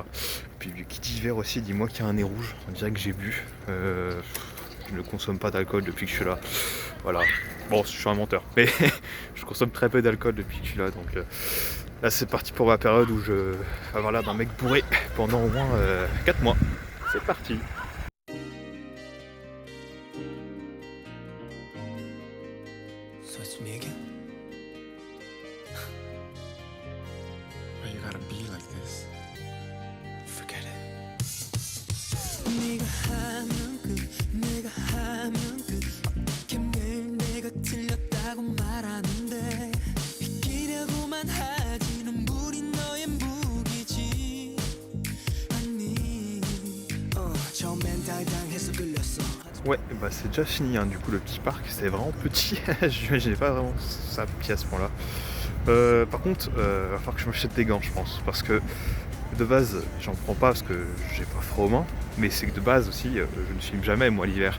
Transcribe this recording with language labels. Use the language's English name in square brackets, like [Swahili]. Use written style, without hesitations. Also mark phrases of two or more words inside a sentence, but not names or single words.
[French] Puis qui dit hiver aussi, dis-moi qu'il y a un nez rouge, on dirait que j'ai bu. Je ne consomme pas d'alcool depuis que je suis là. Voilà. Bon, je suis un menteur, mais je consomme très peu d'alcool depuis que je suis là, donc là c'est parti pour ma période où je vais avoir l'air d'un mec bourré pendant au moins 4 mois. C'est parti. [English] So it's me again? Why you gotta be like this? Forget it. [Korean] 네가 하면 내가 하면 이렇게 매일 내가 틀렸다고 말하는데 이기려고만 하지 눈물이 너의 무기지 아니 처음엔 당당해서 끌렸어. [French] Ouais, bah c'est déjà fini hein, du coup le petit parc, c'était vraiment petit, j'imaginais pas vraiment ça petit à ce point là. Par contre, va falloir que je m'achète des gants je pense, parce que de base j'en prends pas parce que j'ai pas froid aux mains, mais c'est que de base aussi je ne filme jamais moi l'hiver.